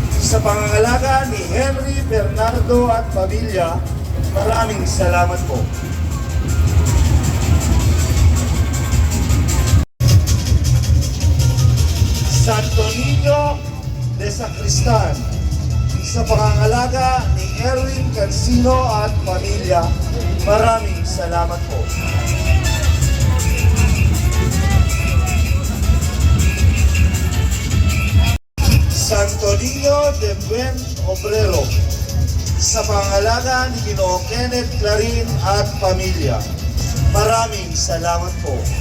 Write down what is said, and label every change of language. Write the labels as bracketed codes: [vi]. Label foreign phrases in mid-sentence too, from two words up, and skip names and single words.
[tl] sa pangangalaga ni Henry Bernardo at pamilya, maraming salamat po. Santo Niño de Sacristan, sa pangangalaga ni Erwin Cansino at pamilya, maraming salamat po. Santo Niño de Buen Obrero, sa pangangalaga ni Ginoong Kenneth Clarin at pamilya, maraming salamat po.